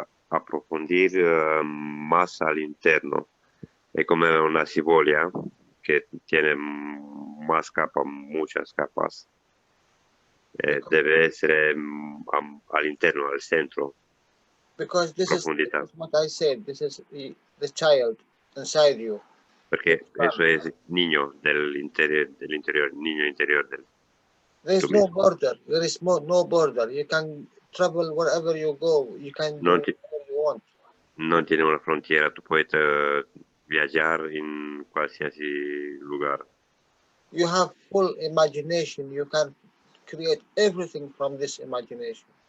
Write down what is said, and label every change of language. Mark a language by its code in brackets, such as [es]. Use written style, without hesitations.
[es] Aprofundir más al interno. Es como una cebolla que tiene más capas, muchas capas. Debe ser al interno, al centro. [en] Because this is what I said. This is the child inside you. [es] Porque eso es niño del interior, niño interior del. [en] There is no border. There is no border. You can travel wherever you go. You can do whatever you want. [es] No tiene una frontera. Tú puedes viajar en cualquier lugar. [en] You have full imagination. You can create everything from this imagination.